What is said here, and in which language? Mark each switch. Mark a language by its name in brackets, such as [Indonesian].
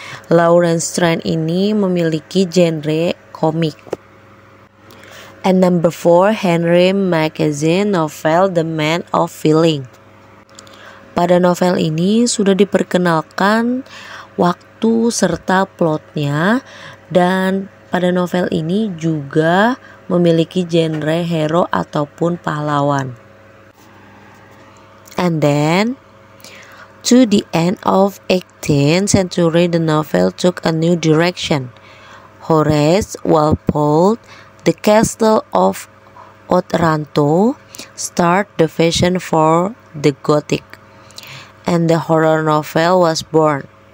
[Indonesian] Lawrence Strand ini memiliki genre komik. [English] And number 4, Henry Magazine novel The Man of Feeling. [Indonesian] Pada novel ini sudah diperkenalkan waktu serta plotnya, dan pada novel ini juga memiliki genre hero ataupun pahlawan. [English] And then, to the end of 18th century, the novel took a new direction. Horace Walpole, The Castle of Otranto, started the fashion for the Gothic, and the horror novel was born.